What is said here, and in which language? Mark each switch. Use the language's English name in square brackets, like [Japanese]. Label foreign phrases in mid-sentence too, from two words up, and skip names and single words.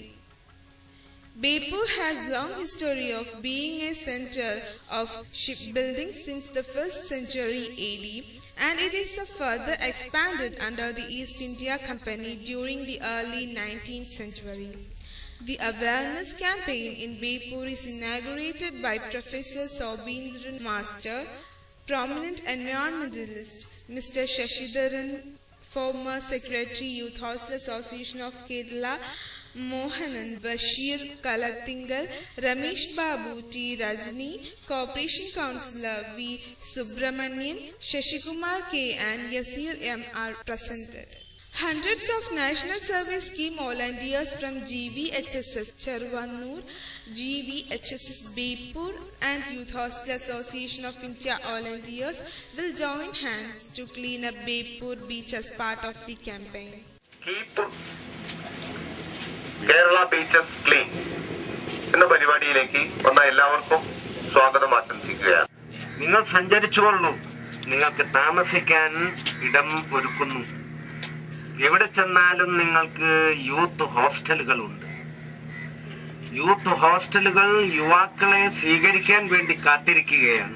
[English] Bepur has long history of being a center of shipbuilding since the 1st century AD, and it is further expanded under the East India Company during the early 19th century. The awareness campaign in Bepur is inaugurated by Professor Sobindran Master, prominent environmentalist, Mr. Shashidharan, former Secretary Youth Hostel Association of Kerala, Mohanan, Bashir Kalatingal, Ramesh Babu, T. Rajni, Corporation Councillor V. Subramanian, Shashikumar K. and Yasir M. are presented. Hundreds of National Service Scheme volunteers from GVHSS Charvanur, GVHSS Bepur and Youth Hostel Association of India volunteers will join hands to clean up Bepur beach as part of the campaign. [Malayalam] Keep Kerala Beaches Clean എന്ന പരിപാടിയിലേക്ക് വന്ന എല്ലാവർക്കും സ്വാഗതം ആശംസിക്കുകയാണ്. നിങ്ങൾ സഞ്ചരിച്ചുകൊള്ളൂ, നിങ്ങൾക്ക് താമസിക്കാൻ ഇടം ഒരുക്കുന്നു. എവിടെ ചെന്നാലും നിങ്ങൾക്ക് യൂത്ത് ഹോസ്റ്റലുകളുണ്ട്. യൂത്ത് ഹോസ്റ്റലുകൾ യുവാക്കളെ സ്വീകരിക്കാൻ വേണ്ടി കാത്തിരിക്കുകയാണ്.